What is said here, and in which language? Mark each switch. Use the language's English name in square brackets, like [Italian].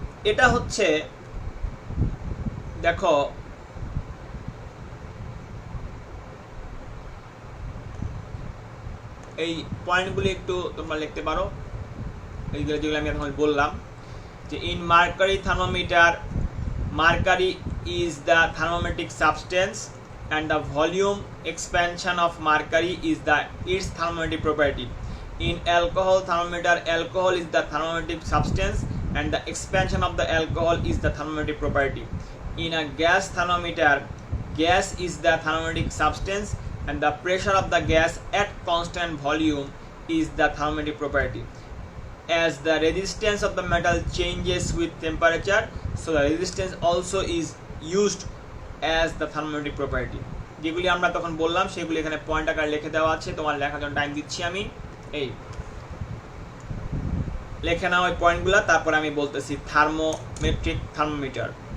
[Bangla] এটা হচ্ছে, দেখো এই পয়েন্টগুলি একটু তোমরা লিখতে পারো, এইগুলো যেগুলো আমি এখন বললাম, যে [English] In mercury thermometer, mercury is the thermometric substance and the volume expansion of mercury is its thermometric property. In alcohol thermometer, alcohol is the thermometric substance and the expansion of the alcohol is the thermometric property. In a gas thermometer, gas is the thermometric substance and the pressure of the gas at constant volume is the thermometric property. As the resistance of the metal changes with temperature, so the resistance also is used as the thermometric property. [Bangla] যেগুলি আমরা তখন বললাম সেগুলি এখানে point আকারে লিখে দেওয়া আছে, তোমার লেখার জন্য টাইম দিচ্ছি আমি। এই লিখে নাও এই পয়েন্টগুলো, তারপর আমি বলতেছি থার্মোমেট্রিক থার্মোমিটার।